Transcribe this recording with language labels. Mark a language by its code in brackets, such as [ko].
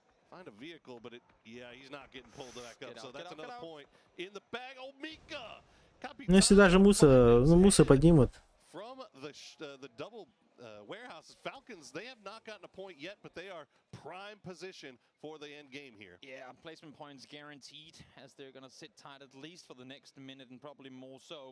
[en] find a vehicle, but yeah, he's not getting pulled back up. So that's another point in the bag. Oh, Mika! [ru] Ну, если даже Муса поднимут. [en] From the double warehouses, Falcons, they have not gotten a point yet, but they are prime position for the end game here. Yeah, placement points guaranteed, as they're gonna sit tight at least for the next minute and probably more so.